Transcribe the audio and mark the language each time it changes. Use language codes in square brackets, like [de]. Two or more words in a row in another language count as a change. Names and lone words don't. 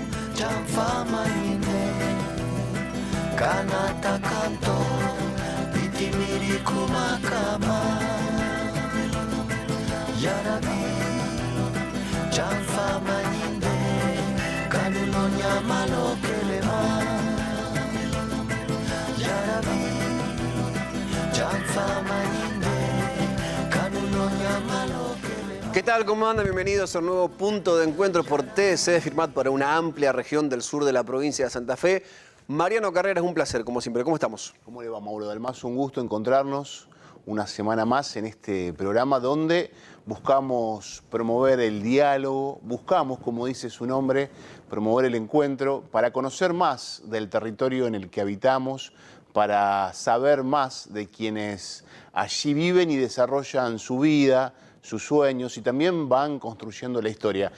[man] Chanfama nyine kanata kanto bitimiri kumakama Yarabi chanfama nyine kanunonya malokelema Yarabi chanfama nyine kanunonya malokelema. [es] ¿Qué tal? ¿Cómo andan? Bienvenidos a un nuevo punto de encuentro por TSE Firmat para una amplia región del sur de la provincia de Santa Fe. Mariano Carreras, un placer, como siempre. ¿Cómo estamos? ¿Cómo le va, Mauro Dalmazo? Un gusto encontrarnos una semana más en este programa donde buscamos promover el diálogo, buscamos, como dice su nombre, promover el encuentro para conocer más del territorio en el que habitamos, para saber más de quienes allí viven y desarrollan su vida, sus sueños, y también van construyendo la historia.